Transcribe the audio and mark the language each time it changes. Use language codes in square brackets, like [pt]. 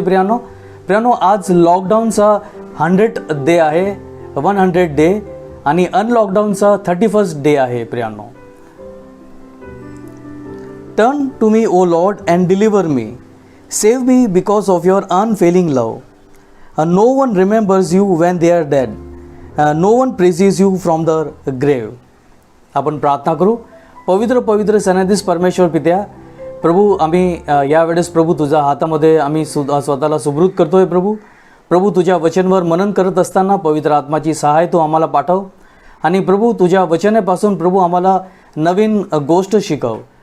[mr] प्रियानो, आज लॉकडाऊनचा 100th day आहे, 100 डे, आणि अनलॉकडाऊनचा 31st डे आहे. [en] प्रियानो, turn to me O Lord and deliver me, save me because of your unfailing love. No one remembers you when they are dead, no one praises you from the grave. [mr] आपण प्रार्थना करू. पवित्र पवित्र सन्निधीस परमेश्वर पित्या, प्रभू, आम्ही यावेळेस प्रभू तुझ्या हातामध्ये आम्ही स्वतःला सुबृत करतोय. प्रभू तुझ्या वचनवर मनन करत असताना पवित्र आत्माची सहाय तू आम्हाला पाठव, आणि प्रभू तुझ्या वचनापासून प्रभू आम्हाला नवीन गोष्ट शिकव.